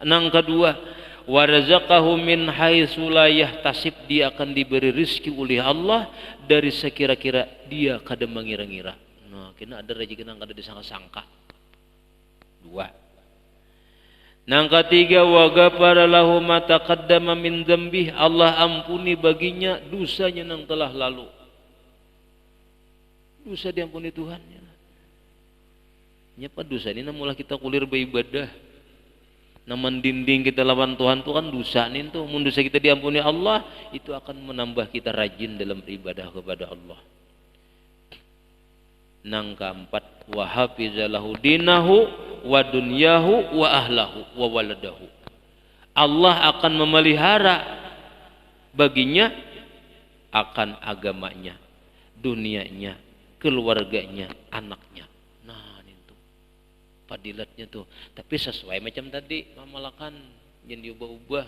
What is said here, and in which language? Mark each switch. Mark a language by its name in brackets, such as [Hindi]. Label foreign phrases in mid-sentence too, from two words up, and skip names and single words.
[Banjar] Yang kedua, [Arabic] ورزقه من حيث لا يحتسب, [Banjar] dia akan diberi rezeki oleh Allah dari sekira-kira dia kada mengira-ngira. Nah, kena ada rezeki nang kada disangka-sangka. 2. Yang ketiga, [Arabic] وغفر له ما تقدم من ذنبه, [Banjar] Allah ampuni baginya dosanya yang telah lalu. Dosa diampuni Tuhan. Nyapa dosa ini namulah kita kulir beribadah. Naman dinding kita lawan Tuhan tuh kan dosa nih tuh. Mun dosa kita diampuni Allah, itu akan menambah kita rajin dalam beribadah kepada Allah. Nang keempat, [Arabic] وحفظ له دينه ودنياه وأهله وولده. [Banjar] Allah akan memelihara baginya akan agamanya, dunianya, keluarganya, anaknya. Nah, itu fadilatnya tuh. Tapi sesuai macam tadi, mamalakan jangan diubah-ubah.